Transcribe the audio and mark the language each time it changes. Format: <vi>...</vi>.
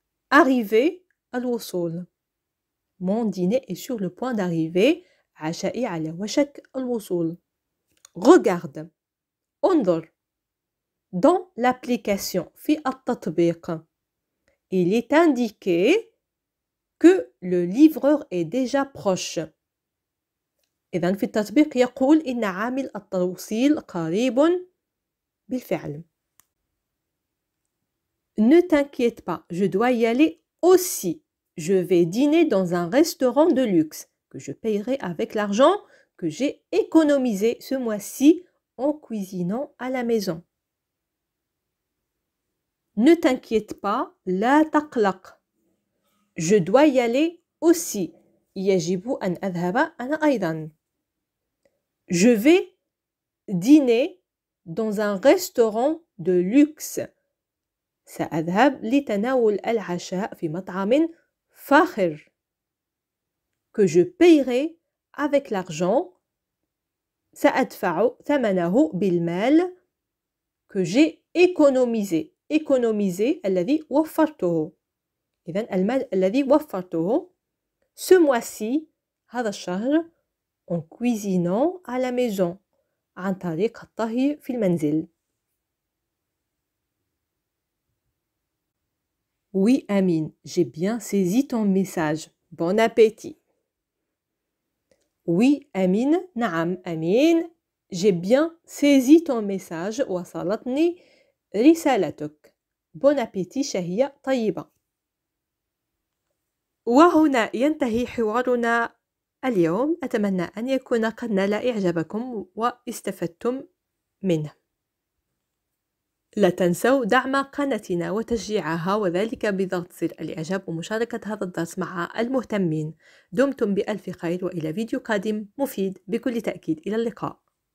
<fr>Arriver</fr> <ar>الوصول.</ar> <fr>Mon dîner est sur le point d'arriver.</fr> <ar>عشائي على وشك الوصول.</ar> <fr>Regarde.</fr> <ar>انظر.</ar> <fr>Dans l'application</fr> <ar>في التطبيق,</ar> <fr>il est indiqué que le livreur est déjà proche.</fr> <ar>إذن في التطبيق يقول إن عامل التوصيل قريب بالفعل.</ar> <fr>Ne t'inquiète pas, je dois y aller aussi. Je vais dîner dans un restaurant de luxe que je payerai avec l'argent que j'ai économisé ce mois-ci en cuisinant à la maison. Ne t'inquiète pas,</fr> <ar>لا تقلق.</ar> <fr>Je dois y aller aussi.</fr> <ar>يجب أن أذهب أنا أيضا.</ar> <fr>Je vais dîner dans un restaurant de luxe.</fr> <ar>سأذهب لتناول العشاء في مطعم فاخر.</ar> <fr>Que je payerai avec l'argent.</fr> <ar>سأدفع ثمنه بالمال</ar> <fr>que j'ai économisé. Économiser</fr> <ar>الذي وفرته. إذن المال الذي وفرته</ar> <fr>ce mois-ci</fr> <ar>هذا الشهر</ar> <fr>en cuisinant à la maison</fr> <ar>عن طريق الطهي في المنزل.</ar> <fr>Oui Amine, j'ai bien saisi ton message. Bon appétit. Oui Amine,</fr> <ar>نعم أمين,</ar> <fr>j'ai bien saisi ton message.</fr> <ar>وصلتني رسالتك.</ar> <fr>Bon appétit</fr> <ar>شهية طيبة. وهنا ينتهي حوارنا اليوم. أتمنى أن يكون قد نال إعجابكم واستفدتم منه. لا تنسوا دعم قناتنا وتشجيعها وذلك بضغط زر الإعجاب ومشاركة هذا الدرس مع المهتمين. دمتم بألف خير وإلى فيديو قادم مفيد بكل تأكيد. إلى اللقاء.</ar>